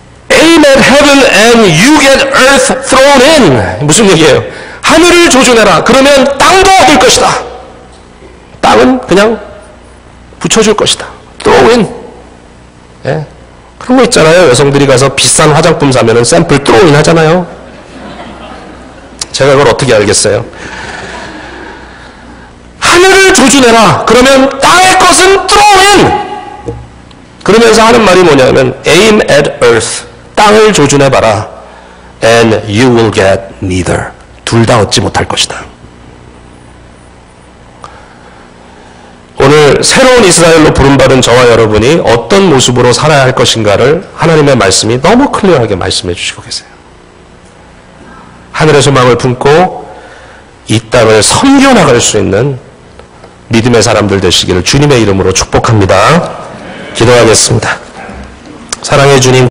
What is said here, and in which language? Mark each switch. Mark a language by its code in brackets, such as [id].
[en] Aim at heaven and you get earth thrown in. [ko] 무슨 얘기예요? 하늘을 조준해라. 그러면 땅도 얻을 것이다. 땅은 그냥 붙여줄 것이다. [en] throw in. [ko] 예? 그런 거 있잖아요. 여성들이 가서 비싼 화장품 사면은 샘플 throw in 하잖아요. 제가 그걸 어떻게 알겠어요? 하늘을 조준해라. 그러면 땅의 것은 throw in. 그러면서 하는 말이 뭐냐면 [en] aim at earth. [ko] 땅을 조준해봐라. [en] And you will get neither. [ko] 둘 다 얻지 못할 것이다. 오늘 새로운 이스라엘로 부름받은 저와 여러분이 어떤 모습으로 살아야 할 것인가를 하나님의 말씀이 너무 클리어하게 말씀해 주시고 계세요. 하늘의 소망을 품고 이 땅을 섬겨나갈 수 있는 믿음의 사람들 되시기를 주님의 이름으로 축복합니다. 기도하겠습니다. 사랑의 주님.